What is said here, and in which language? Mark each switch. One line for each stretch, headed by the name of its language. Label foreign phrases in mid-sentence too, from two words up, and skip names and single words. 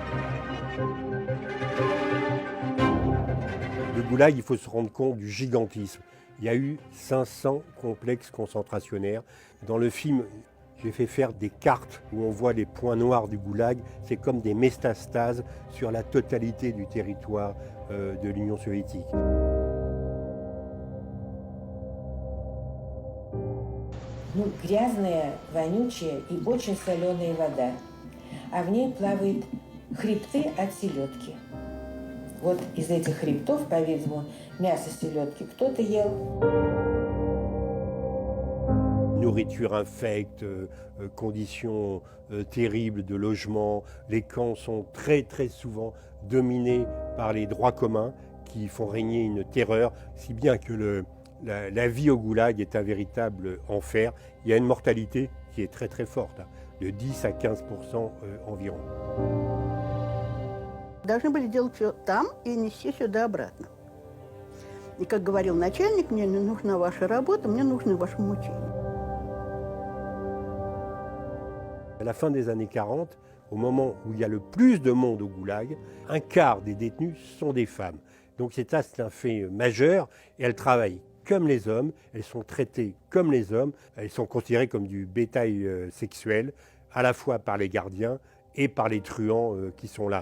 French: Le Goulag, il faut se rendre compte du gigantisme. Il y a eu 500 complexes concentrationnaires. Dans le film, j'ai fait faire des cartes où on voit les points noirs du Goulag. C'est comme des métastases sur la totalité du territoire de l'Union soviétique.
Russian: Ну, грязная, вонючая и очень соленая вода. А в ней плавают хребты от селедки. Вот из этих хребтов, по-видимому, мясо селедки кто-то ел.
French: Nourriture infecte, conditions terribles de logement. Les camps sont très souvent dominés par les droits communs qui font régner une terreur, si bien que la vie au Goulag est un véritable enfer. Il y a une mortalité qui est très forte, de 10 à 15% environ.
Russian: Должны были делать все там и нести сюда обратно. И как говорил начальник, мне не нужна ваша работа, мне нужны ваши мучения.
French: À la fin des années 40, au moment où il y a le plus de monde au Goulag, un quart des détenus sont des femmes. Donc c'est un fait majeur et elles travaillent comme les hommes, elles sont traitées comme les hommes, elles sont considérées comme du bétail sexuel, à la fois par les gardiens et par les truands qui sont là.